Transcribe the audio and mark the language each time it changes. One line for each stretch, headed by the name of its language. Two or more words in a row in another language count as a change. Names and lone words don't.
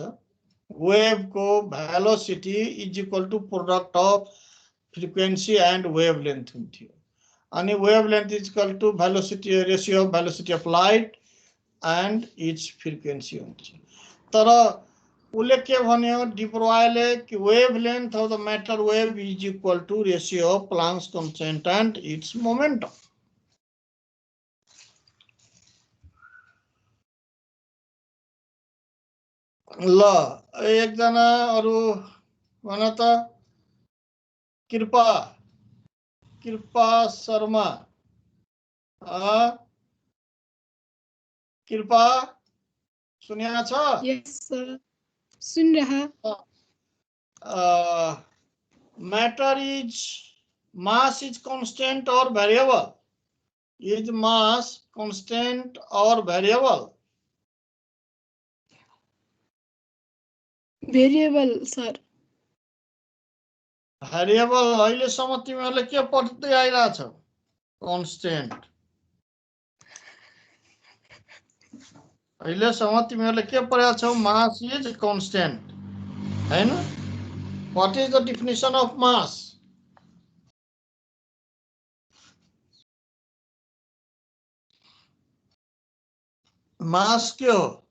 English: वेव को velocity is equal to product of frequency and wavelength हुन्थ्यो। अनि wavelength is equal to velocity, ratio of velocity of light and its frequency हुन्छ।
Nepali: तर उसले के भन्यो
English: डी ब्रोयले कि wavelength of the matter wave is equal to ratio of Planck's constant and its momentum.
Nepali: ल एकजना अरु भन त, कृपा, कृपा शर्मा। कृपा सुनिया छ?
English: yes sir,
Hindi: सुन रहा।
English: matter is mass is constant or variable? is mass constant or variable? variable sir.
Nepali: वेरिएबल अहिलेसम्म तिमीहरूले के पढ्दै आइरहेछ? कांस्टेंट। अहिलेसम्म तिमीहरूले के पढेका छौ?
English: mass is constant हैन? what is the definition of mass?
Nepali: मास के हो?